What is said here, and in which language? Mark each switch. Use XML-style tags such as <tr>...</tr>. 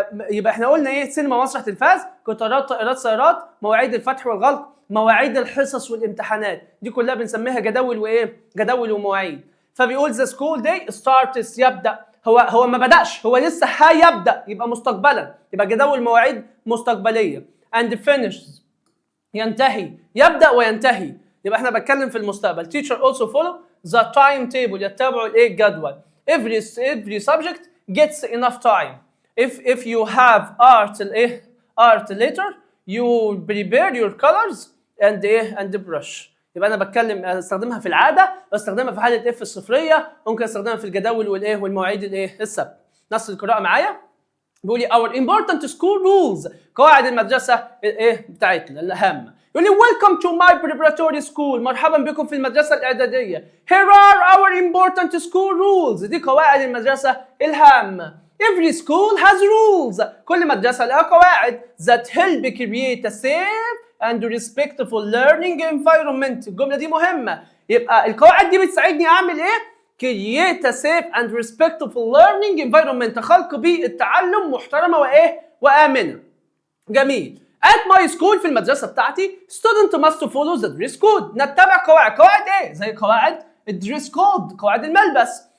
<ar>يبقى احنا قلنا سينما مسرح تلفاز، قطارات طائرات سيارات، مواعيد الفتح والغلق، مواعيد الحصص والامتحانات، دي كلها بنسميها جداول جداول ومواعيد. فبيقول</ar> <en>the school day starts</en> <ar>يبدأ، هو ما بدأش، هو لسه هيبدأ يبقى مستقبلا، يبقى جداول مواعيد مستقبلية.</ar> <en>and finishes</en> <ar>ينتهي، يبدأ وينتهي. يبقى احنا بتكلم في المستقبل.</ar> <en>teacher also follow the timetable،</en> <ar>يتبعوا الايه الجدول.</ar> <en>every subject gets enough time. if you have art later you prepare your colors and brush.</en> <ar>يبقى انا بتكلم استخدمها في العاده، بستخدمها في حاله اف الصفريه، ممكن استخدمها في الجداول والمواعيد السبت. نص القراءه معايا بيقول لي</ar> <en>our important school rules،</en> <ar>قواعد المدرسه بتاعتنا الهامه. يقول لي</ar> <en>welcome to my preparatory school،</en> <ar>مرحبا بكم في المدرسه الاعداديه.</ar> <en>here are our important school rules،</en> <ar>دي قواعد المدرسه الهامه.</ar> <en>every school has rules،</en> <ar>كل مدرسه لها قواعد</ar> <en>that help create a safe and respectful learning environment.</en> <ar>الجمله دي مهمه، يبقى القواعد دي بتساعدني اعمل ايه؟</ar> <en>create a safe and respectful learning environment،</en> <ar>خلق بيئة تعلم محترمة وآمنة. جميل.</ar> <en>at my school،</en> <ar>في المدرسة بتاعتي</ar> <en>student must follow the dress code،</en> <ar>نتبع قواعد ايه؟ زي قواعد الدريس كود، قواعد الملبس.</ar>